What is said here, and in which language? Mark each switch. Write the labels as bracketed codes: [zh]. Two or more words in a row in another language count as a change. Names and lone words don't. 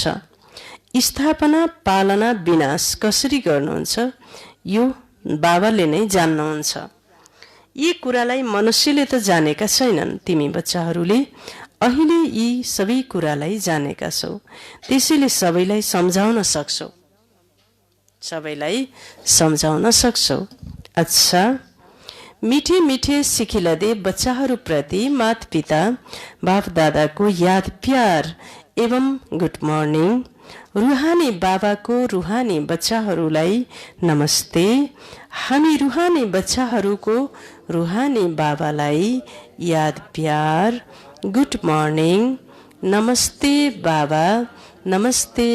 [ne] स्थापना, पालना, विनाश कसरी गर्नुहुन्छ यो बाबाले नै जान्नुहुन्छ। यी कुरालाई मनुष्यले त जानेका छैनन्, तिमी बच्चाहरूले अहिले यी सबै कुरालाई जानेका छौ। त्यसैले सबैलाई सम्झाउन सक्छौ, सबैलाई सम्झाउन सक्छौ। अच्छा, मिठे मिठे सिखिलदे बच्चाहरूप्रति माता पिता बाप दादाको याद, प्यार एवं [en] good morning. [ne] रुहानी बाबाको रुहानी बच्चाहरूलाई नमस्ते। हामी रुहानी बच्चाहरूको रुहानी बाबालाई याद, प्यार, [en] good morning, [ne] नमस्ते बाबा, नमस्ते।